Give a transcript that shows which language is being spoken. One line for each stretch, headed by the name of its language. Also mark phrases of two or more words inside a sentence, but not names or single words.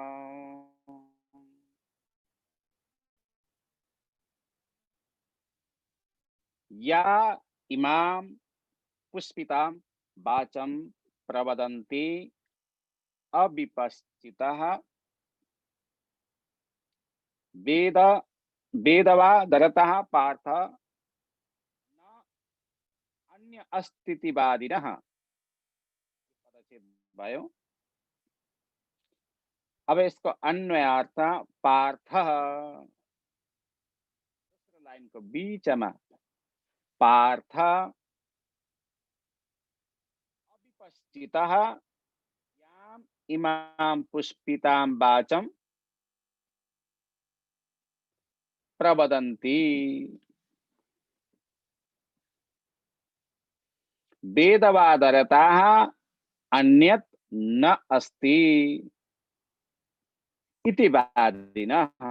Sanskrit: या इमां पुष्पितां वाचं प्रवदन्ति अविपश्चितः वेदवादरतः पार्थ न अन्य अस्तित्ववादिनः।
Nepali: भयो। अब
Hindi: इसको अन्वयार्थ
Nepali: पार्थ, दूसरो लाइनको बीचमा पार्थ
Sanskrit: अविपश्चितः याम इमां पुष्पितां वाचं प्रवदन्ति वेदवादरताः अन्यत् न अस्ति इति वादिनः।